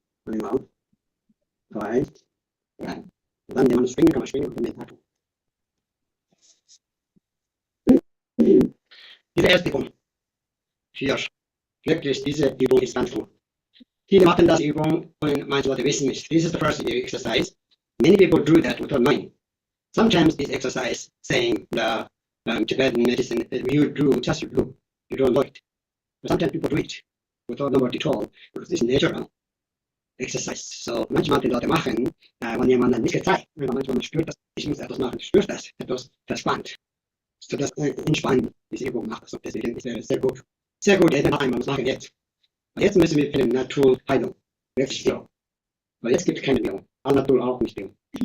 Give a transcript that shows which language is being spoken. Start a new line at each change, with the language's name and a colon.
German: Einmal, 2, 3. Und dann, wenn man springen kann, man springen und dann den Tag. Diese erste Übung. Hier. Wirklich, diese Übung ist ganz gut. Viele machen das Übung und manche Leute wissen nicht.
English: This is the first exercise. Many people do that without knowing. Sometimes this exercise saying the Tibetan medicine you do, just you do. You don't know it. But sometimes people do it without nobody told. Because this is natural exercise.
German: So manchmal die Leute machen, wenn jemand dann nicht gezeigt. Manchmal man spürt das, ich muss etwas machen, spürt das, etwas verspannt. So das entspannen, diese Übung macht. So deswegen ist es sehr gut. Sehr gut, dann machen wir es machen jetzt. Und jetzt müssen wir für die Naturheilung. Wirklich so. Weil jetzt gibt es keine Währung. Alle Natur auch nicht Währung.